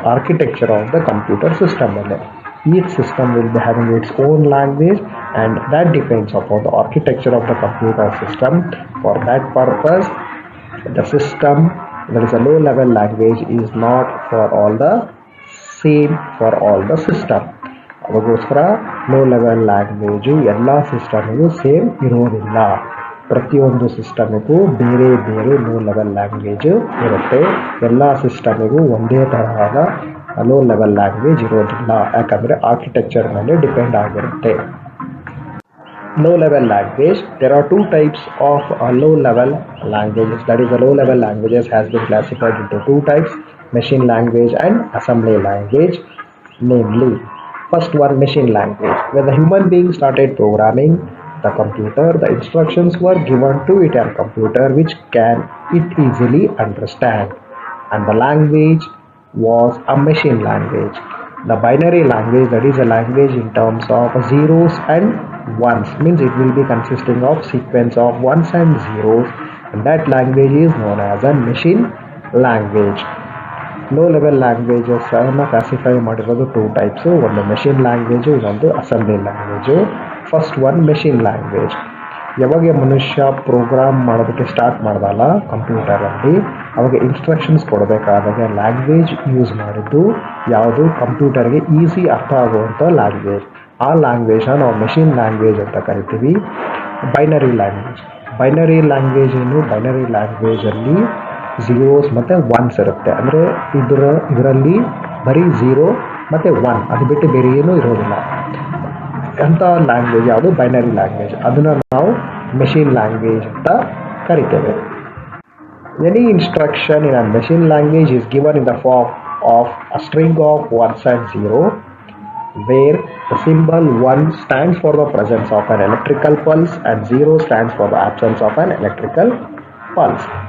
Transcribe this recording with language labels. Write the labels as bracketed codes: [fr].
[kn] Architecture of the computer system ಮೇಲೆ. [en] Each system will be having its own language and that depends upon the architecture of the computer system. For that purpose, the system, there is a low level language, is not for all the same for all the system. [kn] ಅದಕ್ಕೋಸ್ಕರ low level language ಎಲ್ಲ ಸಿಸ್ಟಮಿಗೂ same ಇರೋದಿಲ್ಲ. ಪ್ರತಿಯೊಂದು ಸಿಸ್ಟಮಿಗೂ ಬೇರೆ ಬೇರೆ low level language ಇರುತ್ತೆ. ಎಲ್ಲ ಸಿಸ್ಟಮಿಗೂ ಒಂದೇ ತರಹದ ಲೋ ಲೆವೆಲ್ ಲ್ಯಾಂಗ್ವೇಜ್ ಇರೋದಿಲ್ಲ, ಯಾಕಂದರೆ ಆರ್ಕಿಟೆಕ್ಚರ್ ಮೇಲೆ ಡಿಪೆಂಡ್ ಆಗಿರುತ್ತೆ. [en] Low level language, there are two types of low level languages. That is, the low level languages has been classified into two types: machine language and assembly language. Namely, first one, machine language. When the human being started programming the computer, the instructions were given to it and computer which can it easily understand, and the language was a machine language. The binary language, that is a language in terms of zeros and ones, means it will be consisting of sequence of ones and zeros, and that language is known as a machine language. [kn] Low level languages classify ಮಾಡಿರೋದು two types, ಒಂದು machine language, ಇನ್ನೊಂದು assembly language. First one machine language. ಯಾವಾಗ ಮನುಷ್ಯ program ಮಾಡೋದಕ್ಕೆ start ಮಾಡ್ದಲ್ಲ ಕಂಪ್ಯೂಟರಲ್ಲಿ, ಅವಾಗ instructions ಕೊಡಬೇಕಾದಾಗ language use ಮಾಡಿದ್ದು ಯಾವುದು, ಕಂಪ್ಯೂಟರ್ಗೆ ಈಸಿ ಅರ್ಥ ಆಗುವಂಥ ಲ್ಯಾಂಗ್ವೇಜ್. ಆ ಲ್ಯಾಂಗ್ವೇಜ್ನ ನಾವು ಮೆಷಿನ್ ಲ್ಯಾಂಗ್ವೇಜ್ ಅಂತ ಕರಿತೀವಿ. Binary language. ಬೈನರಿ ಲ್ಯಾಂಗ್ವೇಜ್ ಏನು, ಬೈನರಿ ಲ್ಯಾಂಗ್ವೇಜಲ್ಲಿ ಝೀರೋಸ್ ಮತ್ತು ಒನ್ಸ್ ಇರುತ್ತೆ. ಅಂದರೆ ಇದರಲ್ಲಿ ಬರೀ ಝೀರೋ ಮತ್ತು ಒನ್, ಅದು ಬಿಟ್ಟು ಬೇರೆ ಏನೂ ಇರೋದಿಲ್ಲ. ಅಂಥ ಲ್ಯಾಂಗ್ವೇಜ್ ಯಾವುದು, ಬೈನರಿ ಲ್ಯಾಂಗ್ವೇಜ್. ಅದನ್ನು ನಾವು ಮೆಷಿನ್ ಲ್ಯಾಂಗ್ವೇಜ್ ಅಂತ ಕರಿತೇವೆ. [en] Any instruction in a machine language is given in the form of a string of ones and zero, where the symbol 1 stands for the presence of an electrical pulse and 0 stands for the absence of an electrical pulse.